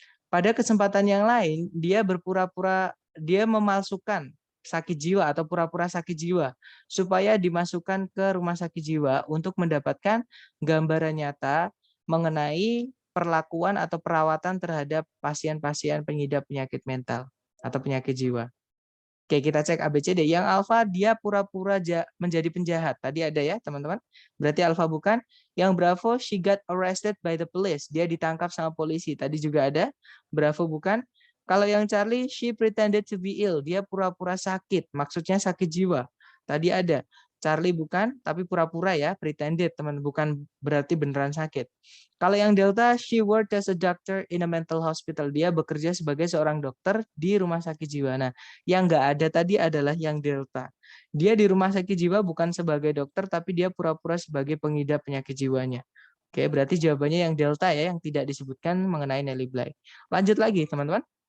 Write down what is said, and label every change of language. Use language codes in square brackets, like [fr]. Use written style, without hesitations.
[id] Pada kesempatan yang lain, dia memalsukan sakit jiwa atau pura-pura sakit jiwa supaya dimasukkan ke rumah sakit jiwa untuk mendapatkan gambaran nyata mengenai perlakuan atau perawatan terhadap pasien-pasien pengidap penyakit mental atau penyakit jiwa. Oke, kita cek ABCD. Yang alfa dia pura-pura menjadi penjahat. Tadi ada ya, teman-teman. Berarti alfa bukan. [en] Yang Bravo, she got arrested by the police. [id] Dia ditangkap sama polisi. Tadi juga ada. Bravo bukan. Kalau yang Charlie, [en] she pretended to be ill. [id] Dia pura-pura sakit. Maksudnya sakit jiwa. Tadi ada. Charlie bukan, tapi pura-pura ya, pretended, teman. Bukan berarti beneran sakit. Kalau yang [en] Delta, she worked as a doctor in a mental hospital. [id] Dia bekerja sebagai seorang dokter di rumah sakit jiwa. Nah, yang nggak ada tadi adalah yang Delta. Dia di rumah sakit jiwa bukan sebagai dokter, tapi dia pura-pura sebagai pengidap penyakit jiwanya. Oke, berarti jawabannya yang Delta ya, yang tidak disebutkan mengenai Nellie Bly. Lanjut lagi, teman-teman.